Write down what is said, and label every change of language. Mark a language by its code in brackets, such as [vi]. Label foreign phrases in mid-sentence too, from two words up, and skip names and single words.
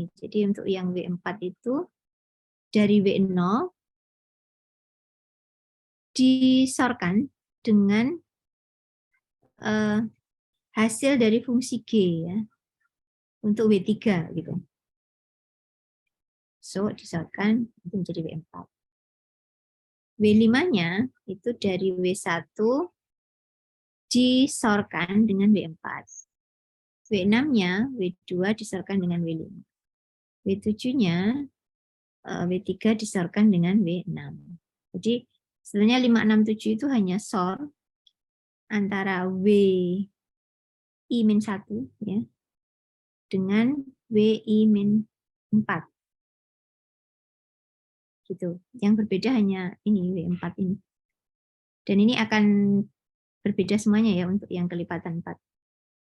[id] Jadi untuk yang W4 itu dari W0 disorkan dengan hasil dari fungsi G ya. Untuk W3 gitu. So disorkan itu menjadi W4. W5-nya itu dari W1 disorkan dengan W4. W6-nya W2 disorkan dengan W5. W7-nya W3 disorkan dengan W6. Jadi sebenarnya 5, 6, 7 itu hanya sort antara WI-1 ya, dengan WI-4. Gitu. Yang berbeda hanya ini W4 ini. Dan ini akan berbeda semuanya ya untuk yang kelipatan 4.